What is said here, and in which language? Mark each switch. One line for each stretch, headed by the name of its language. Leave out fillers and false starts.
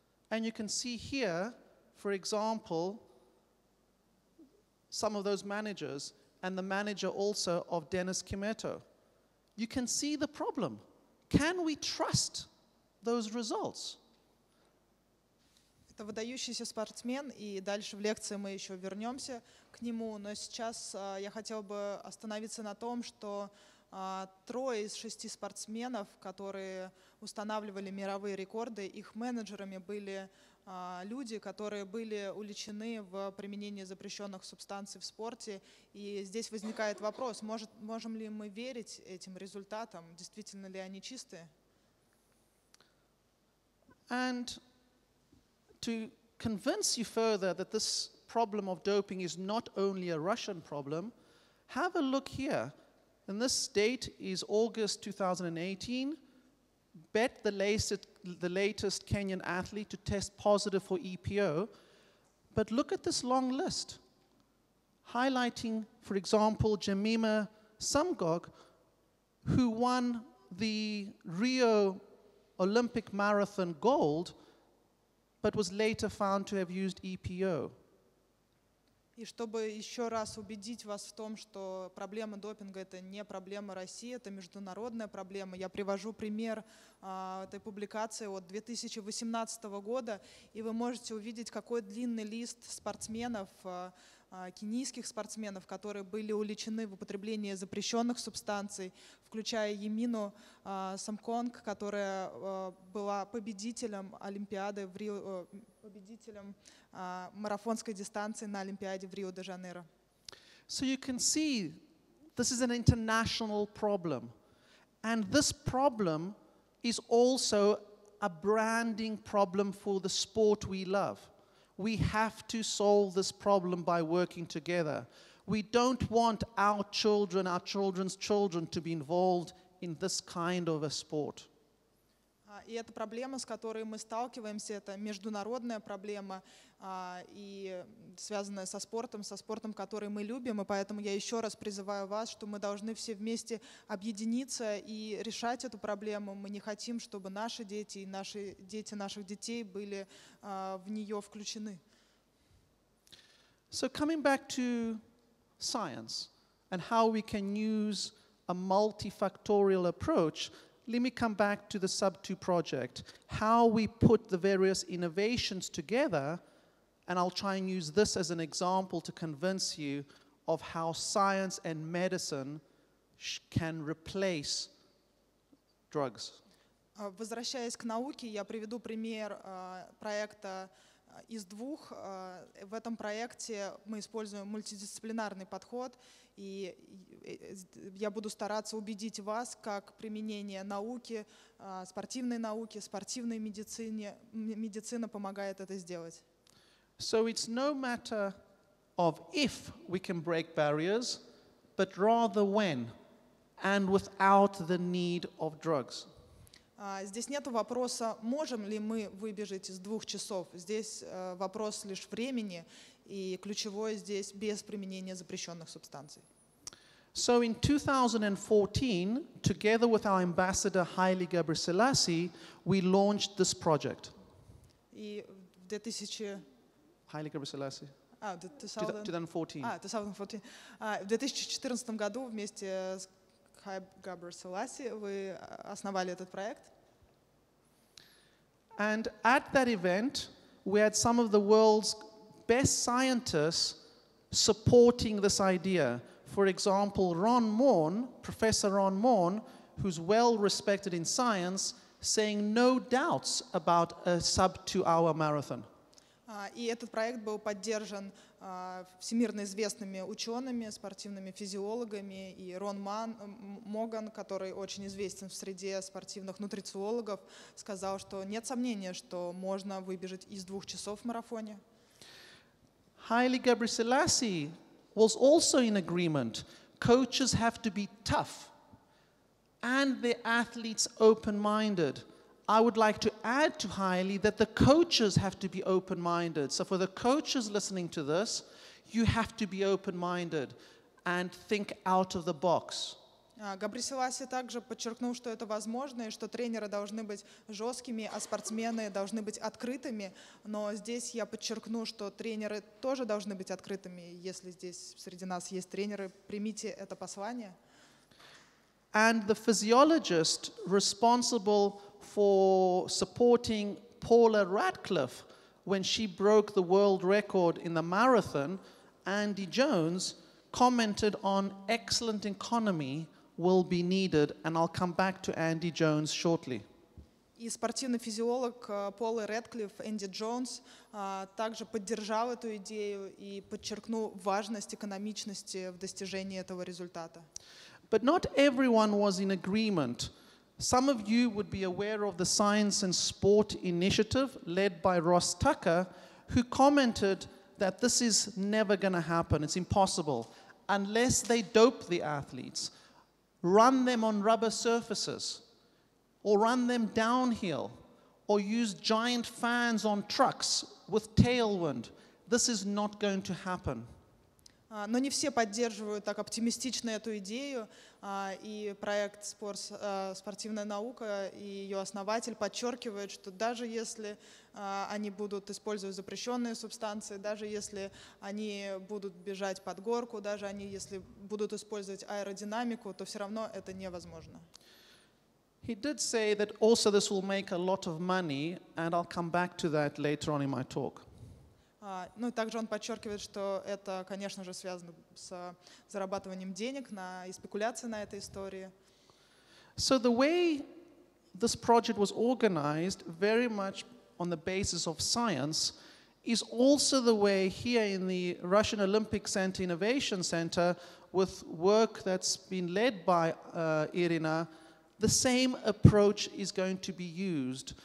English: And you can see here, for example, some of those managers, and the manager also of Dennis Kimetto. You can see the problem. Can we trust those results?
Russian: Это выдающийся спортсмен, и дальше в лекции мы еще вернемся к нему, но сейчас я хотела бы остановиться на том, что 3 из 6 спортсменов, которые устанавливали мировые рекорды, их менеджерами были люди, которые были уличены в применении запрещенных субстанций в спорте. И здесь возникает вопрос, можем ли мы верить этим результатам, действительно ли они чистые?
English: And to convince you further that this problem of doping is not only a Russian problem, have a look here. And this date is August 2018. Bet the latest Kenyan athlete to test positive for EPO. But look at this long list, highlighting, for example, Jemima Sumgog, who won the Rio Olympic Marathon gold, but was later found to have used EPO.
Russian: И чтобы еще раз убедить вас в том, что проблема допинга – это не проблема России, это международная проблема, я привожу пример этой публикации от 2018 года, и вы можете увидеть, какой длинный лист спортсменов, кенийских спортсменов, которые были уличены в употреблении запрещенных субстанций, включая Емину Самконг, которая была победителем Олимпиады в Рио, победителем марафонской дистанции на Олимпиаде в Рио-де-Жанейро.
English: So you can see this is an international problem. And this problem is also a branding problem for the sport we love. We have to solve this problem by working together. We don't want our children, our children's children to be involved in this kind of a sport.
Russian: И эта проблема, с которой мы сталкиваемся, это международная проблема, и связанная со спортом, который мы любим. И поэтому я еще раз призываю вас, что мы должны все вместе объединиться и решать эту проблему. Мы не хотим, чтобы наши дети и дети наших детей были в нее включены.
English: So coming back to science and how we can use a multifactorial approach, let me come back to the Sub2 project, how we put the various innovations together and I'll try and use this as an example to convince you of how science and medicine can replace drugs.
Russian: Возвращаясь к науке, я приведу пример проекта из двух. В этом проекте мы используем мультидисциплинарный подход, и я буду стараться убедить вас, как применение науки, спортивной науки, спортивной медицина помогает это сделать.
English: So it's no matter of if we can break barriers, but rather when, and without the need of drugs.
Russian: Здесь нет вопроса, можем ли мы выбежать из 2 часов. Здесь вопрос лишь времени, и ключевое здесь без применения запрещенных субстанций.
English: So in 2014, together with our ambassador Haile Gebrselassie, we launched this project.
Russian: И в 2000...
English: Haile Gebrselassie. 2014. 2014.
Russian: В 2014 году вместе с Haile Gebrselassie вы основали этот проект.
English: And at that event, we had some of the world's best scientists supporting this idea. For example, Professor Ron Moore, who's well respected in science, saying no doubts about a sub-2-hour marathon.
Russian: И этот проект был поддержан всемирно известными учеными, спортивными физиологами, и Рон Моган, который очень известен в среде спортивных нутрициологов, сказал, что нет сомнения, что можно выбежать из 2 часов в марафоне.
English: Haile Gebrselassie was also in agreement. Coaches have to be tough and the athletes open-minded. I would like to add to Haile that the coaches have to be open-minded. So for the coaches listening to this, you have to be open-minded and think out of the box.
Russian: Гебресиласи также подчеркнул, что это возможно, и что тренеры должны быть жесткими, а спортсмены должны быть открытыми. Но здесь я подчеркну, что тренеры тоже должны быть открытыми. Если здесь среди нас есть тренеры, примите это послание.
English: And the physiologist responsible for supporting Paula Radcliffe when she broke the world record in the marathon, Andy Jones, commented on excellent economy will be needed, and I'll come back to Andy Jones shortly.
Russian: И спортивный физиолог Пола Рэдклифф Энди Джонс также поддержал эту идею и подчеркнул важность экономичности в достижении этого результата.
English: But not everyone was in agreement. Some of you would be aware of the Science and Sport Initiative led by Ross Tucker, who commented that this is never going to happen. It's impossible unless they dope the athletes, run them on rubber surfaces, or run them downhill, or use giant fans on trucks with tailwind. This is not going to happen.
Russian: Но не все поддерживают так оптимистично эту идею, и проект «Спортивная наука» и ее основатель подчеркивают, что даже если они будут использовать запрещенные субстанции, даже если они будут бежать под горку, даже если будут использовать аэродинамику, то все равно это невозможно.
English: He did say that also this will make a lot of money, and I'll come back to that later on in my talk.
Russian: Ну и также он подчеркивает, что это, конечно же, связано с зарабатыванием денег и спекуляцией на этой истории.
English: So the way this project was organized, very much on the basis of science, is also the way here in the Russian Olympic Center Innovation Center, with work that's been led by Irina, the same approach is going to be used.